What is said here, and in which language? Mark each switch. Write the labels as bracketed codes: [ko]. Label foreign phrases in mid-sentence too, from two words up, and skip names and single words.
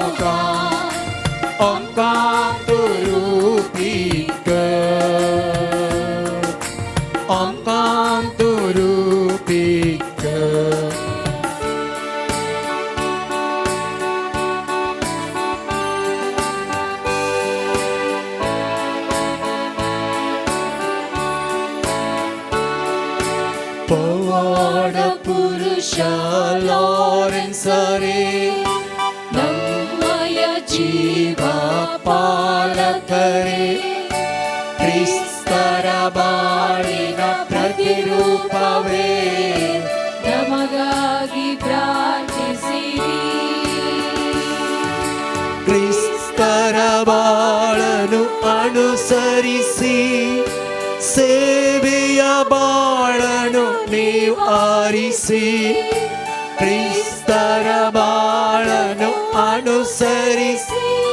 [kok] आमकां दुरुपीत कर आमकां दुरुपीत कर पवाड पुरुषा लॉरेन्स रे [kn] ನಮ್ಮಯ ಜೀವ ಪಾಲಕರೇ ಕ್ರಿಸ್ತರ ಬಾಳಿನ ಪ್ರತಿರೂಪವೇ ನಮಗಾಗಿ ಪ್ರಾರ್ಥಿಸಿರಿ ಕ್ರಿಸ್ತರ ಬಾಳನು ಅನುಸರಿಸಿ ಸೇವೆಯ ಬಾಳನು ನೀವು ಆರಿಸಿ ಕ್ರಿಸ್ತರ ಬಾಳನು ಅನುಸರಿಸಿ